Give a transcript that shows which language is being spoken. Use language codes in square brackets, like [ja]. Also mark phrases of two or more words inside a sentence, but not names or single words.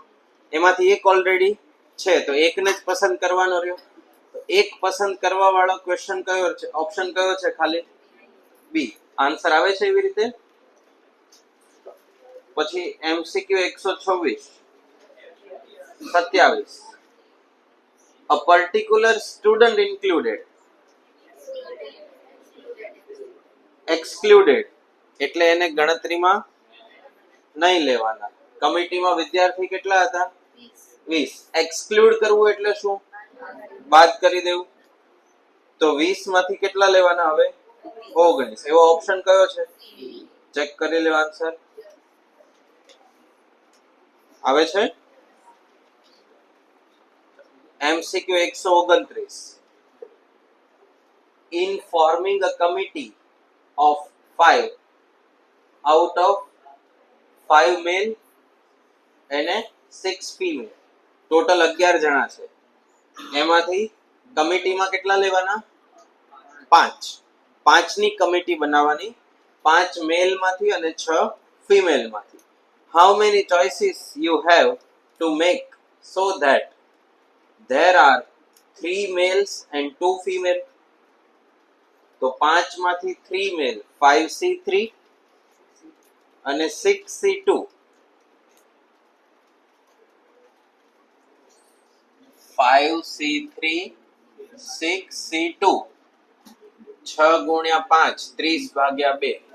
[gu] એમાંથી એક ઓલરેડી છે તો એકને જ પસંદ કરવાનો રહ્યો. તો એક પસંદ કરવા વાળો ક્વેશ્ચન કયો છે? ઓપ્શન કયો છે? ખાલી બી. આન્સર આવે છે એવી રીતે. પછી MCQ 126. [en] A particular student included. [gu] Excluded એટલે એને ગણતરીમાં નહીં લેવાના. કમિટીમાં વિદ્યાર્થી કેટલા હતા? 20. એક્સક્લુડ કરવું એટલે શું? બાદ કરી દેવું. તો 20 માંથી કેટલા લેવાના? હવે 19. એવો ઓપ્શન કયો છે? ચેક કરી લો આન્સર. આવે છે MCQ 129. [en] In forming a committee of 5 out of 5 male and 6 female, [gu] ટોટલ 11 જણા છે. એમાંથી કમિટીમાં કેટલા લેવાના? 5. 5 ની કમિટી બનાવવાની, 5 મેલ માંથી અને 6 ફિમેલ માંથી. [en] how many choices you have to make so that there are 3 males and 2 female. [gu] તો 5 માંથી 3 મેલ 5C3 અને 6C2. 5C3 6C2 6 ગુણ્યા 5 30 ભાગ્યા 2